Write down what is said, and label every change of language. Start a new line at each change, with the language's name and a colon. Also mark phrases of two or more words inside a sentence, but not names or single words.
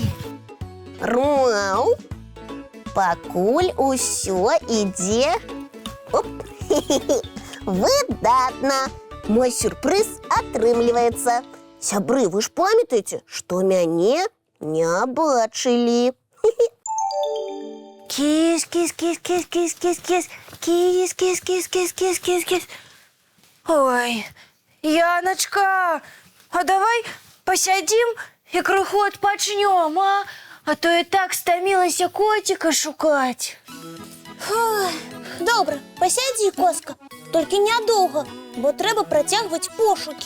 Belarusian: Грмал. Пакуль усё ідзе. Оп. Выдатна. Мой сюрпрыз атрымліваецца. Сябры, вы ж памятаеце, што мяне не бачылі. Кіс-кіс-кіс-кіс-кіс-кіс-кіс. Кіс-кіс-кіс-кіс-кіс-кіс-кіс. Ой, Яначка, а давай посядзім і крыху адпачнём, а? А то я так стамілася коціка шукаць. Добра, пасядзі, Коска, толькі нядоўга, бо трэба працягваць пошукі.